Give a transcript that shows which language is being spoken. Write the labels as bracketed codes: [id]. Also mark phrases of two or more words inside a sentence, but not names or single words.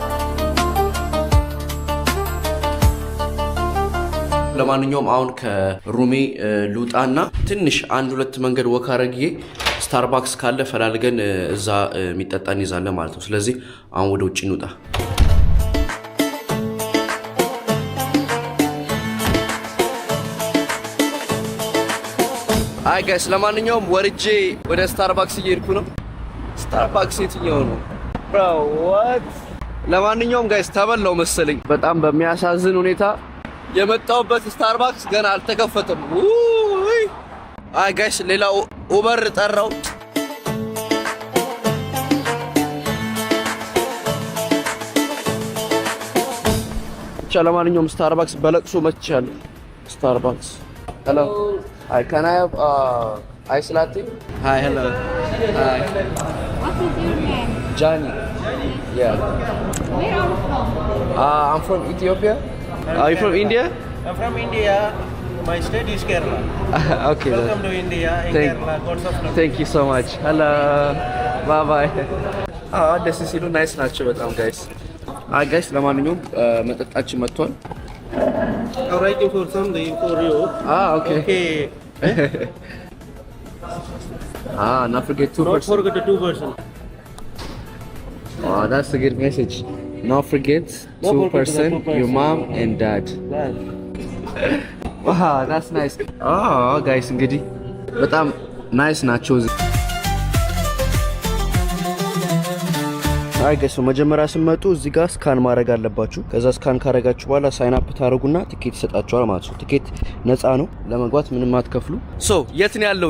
[am] ለማንኛውም አሁን ከሩሜ ልውጣና ትንሽ አንድ ሁለት መንገድ ወክ አድርጌ ስታርባክስ ካለ ፈላልገን እዛ የሚጠጣ እንይዛለን ማለት ነው። ስለዚህ አሁን ወደ ውጭ እንውጣ። [en] Hi guys [am] ለማንኛውም ወርጄ ወደ ስታርባክስ እየሄድኩ ነው። ስታርባክስ የትኛው ነው? [en] bro what? [am] ለማንኛውም ጋይስ ተበላው መሰለኝ። በጣም በሚያሳዝን ሁኔታ የመጣውበት ስታርባክስ ገና አልተከፈተም። [en] Hi guys [am] ሌላ ኡበር ጠራው። ብቻ ለማንኛውም ስታርባክስ በለቅሶ መጥቻለሁ። ስታርባክስ hello. [en] Hi, can I have ice latte? Hi, hello. Hi. What is your name? Johnny. Yeah. Where are you from? I'm from Ethiopia. Are you from India? I'm from India. My state is Kerala. Okay. Welcome to India. In Kerala, Gods of Love. Thank you so much. Hello. Bye bye. this is you nice nacho በጣም guys. [am] Guys ለማንኛውም መጠጣችን መጥቷል። [en] I'm writing for something for you. Okay. Okay. Not forget 2%. Don't forget the 2%. That's a good message. Not forget 2%, your mom and dad. Wow, that's nice. Guys, [am] እንግዲህ በጣም ናይስ ናቸው። [en] Hi guys [am] መጀመሪያ ስመጡ እዚህ ጋር ስካን ማድረግ አለባችሁ። ከዛ ስካን ካረጋችሁ በኋላ [en] sign up [am] ታረጉና ቲኬት ይሰጣችኋል ማለት ነው። ቲኬት ነፃ ነው፣ ለመግባት ምንም አትከፍሉ። የት ነው ያለሁት?